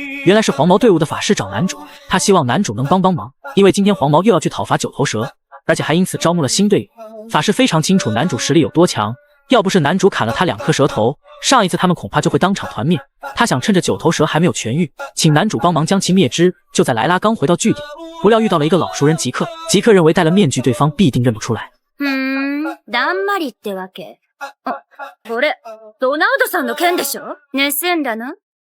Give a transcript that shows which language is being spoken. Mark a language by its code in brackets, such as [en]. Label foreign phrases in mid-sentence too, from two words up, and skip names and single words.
[zh] 原来是黄毛队伍的法师找男主，他希望男主能帮帮忙，因为今天黄毛又要去讨伐9头蛇，而且还因此招募了新队友。法师非常清楚男主实力有多强，要不是男主砍了他2颗蛇头，上一次他们恐怕就会当场团灭。他想趁着9头蛇还没有痊愈，请男主帮忙将其灭之。就在莱拉刚回到据点，不料遇到了一个老熟人吉克。吉克认为戴了面具对方必定认不出来。 [ja] だんまりってわけ。あ、これ、ドナウドさんの剣でしょ？盗んだの？